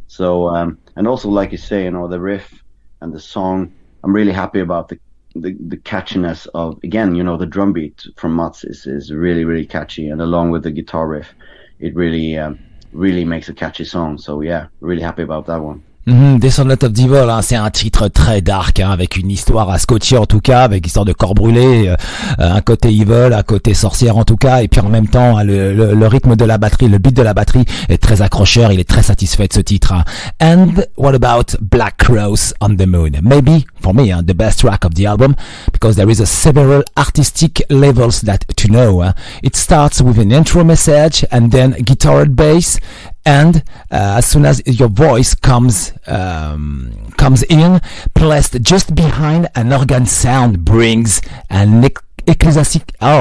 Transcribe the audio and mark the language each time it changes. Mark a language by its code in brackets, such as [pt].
[en] So and also, like you say, the riff and the song, I'm really happy about the catchiness of, again, the drum beat from Mats is really, really catchy, and along with the guitar riff, it really makes a catchy song. So yeah, really happy about that one. [fr] Descendants of the Devil, c'est un titre très dark, avec une histoire à scotcher en tout cas, avec histoire de corps brûlé, un côté evil, un côté sorcière en tout cas, et puis en même temps le rythme de la batterie, le beat de la batterie est très accrocheur. Il est très satisfait de ce titre. [en] And what about Black Cross on the Moon? Maybe for me the best track of the album, because there is several artistic levels that to know. It starts with an intro message and then guitar and bass. And as soon as your voice comes in, placed just behind an organ sound brings an ecclesiastic.